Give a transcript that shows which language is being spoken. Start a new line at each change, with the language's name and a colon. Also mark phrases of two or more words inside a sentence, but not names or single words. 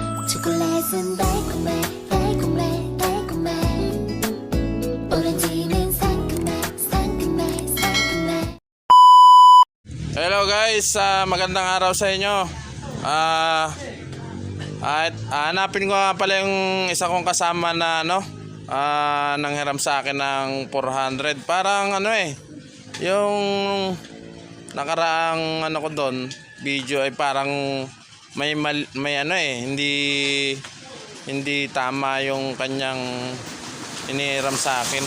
Korean: 초콜릿은 달콤해 달콤해 달콤해 오렌지는 상큼해 상큼해 상큼해.
English: Hello guys,
Filipino: magandang araw sa inyo. Hanapin ko nga pala yung isa kong kasama na nanghiram sa akin ng 400. Parang yung nakaraang ko doon, video ay parang may hindi tama yung kanyang inihiram sa akin.